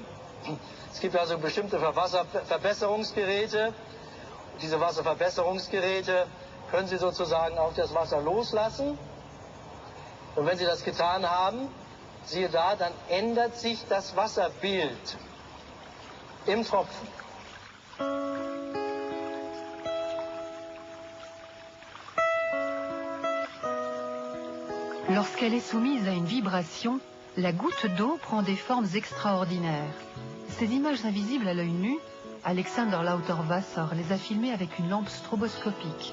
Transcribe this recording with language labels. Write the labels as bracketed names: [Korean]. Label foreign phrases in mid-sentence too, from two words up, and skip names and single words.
[German] Es gibt also bestimmte Wasserverbesserungsgeräte. Diese Wasserverbesserungsgeräte können Sie sozusagen auf das Wasser loslassen. Und wenn Sie das getan haben, siehe da, dann ändert sich das Wasserbild im Tropfen. [French] Lorsqu'elle est soumise à une vibration, la goutte d'eau prend des formes extraordinaires. Ces images invisibles à l'œil nu, Alexander Lauterwasser les a filmées avec une lampe stroboscopique.